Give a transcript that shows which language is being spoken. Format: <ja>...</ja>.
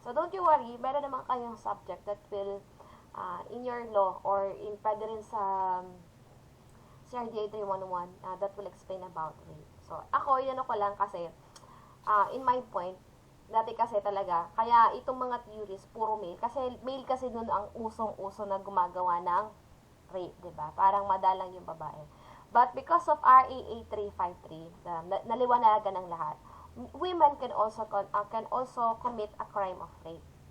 <en>So, don't you worry, meron naman kayong subject that will, in your law, or pwede rin sa CRIM211, that will explain about rape.</en> <tl>So, ako, ko lang kasi, in my point, dati kasi talaga, kaya itong mga theories, puro male kasi nun ang usong-uso na gumagawa ng rape, diba? Parang madalang yung babae.</tl> <en>But because of RA 8353, naliwanagan ng lahat, women can also commit a crime of rape.</en>